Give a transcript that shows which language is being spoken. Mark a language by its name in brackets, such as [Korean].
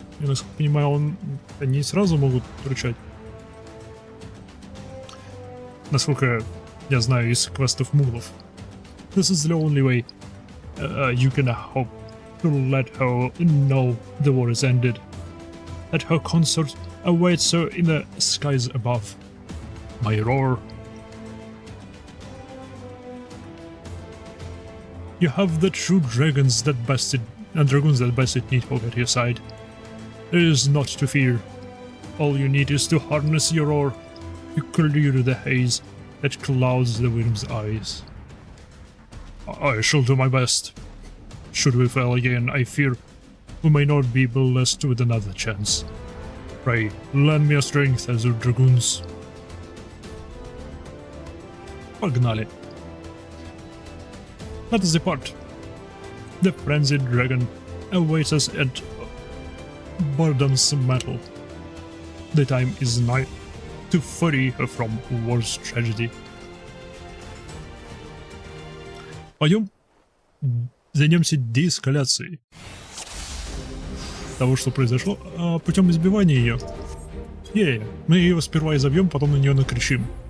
[Russian] Я, насколько понимаю, они сразу могут рычать. Насколько я знаю из квестов муглов. [English] This is the only way you can hope to let her know the war is ended. That her consort awaits her in the skies above. My roar. You have the true dragoons that bested Nidhogg at your side. There is naught to fear. All you need is to harness your roar to clear the haze that clouds the worm's eyes. I shall do my best. Should we fail again, I fear we may not be blessed with another chance. Pray, lend me your strength, Azure Dragoons. [Russian] Погнали. [English] Let us depart. The frenzied dragon awaits us at Burden's Metal. The time is nigh to free her from war's tragedy. [Russian] Пойдем займемся деэскалацией того, что произошло, путем избивания ее. Мы ее сперва изобьем, потом на нее накричим.